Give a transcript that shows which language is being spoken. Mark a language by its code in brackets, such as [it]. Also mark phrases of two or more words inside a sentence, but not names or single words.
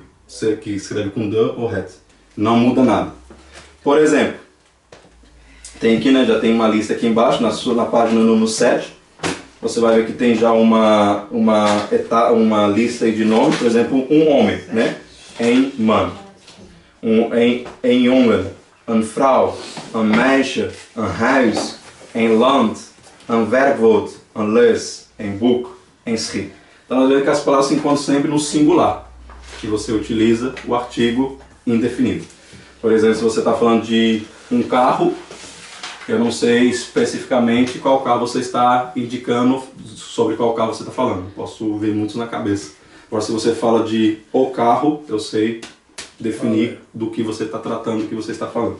[pt] Você que escreve com de ou het. Não muda nada. Por exemplo, tem aqui, né, já tem uma lista aqui embaixo, na página número 7. Você vai ver que tem já uma lista aí de nomes, por exemplo, um homem, né? [nl] Een man. Een jongen, een vrouw, een meisje, een huis, een land, een werkwoord, een les, een boek, een schip. [pt] Então nós vemos que as palavras se encontram sempre no singular, que você utiliza o artigo indefinido. Por exemplo, se você está falando de um carro, eu não sei especificamente qual carro você está indicando, sobre qual carro você está falando. Posso ver muitos na cabeça. Agora, se você fala de o carro, eu sei definir do que você está tratando, do que você está falando.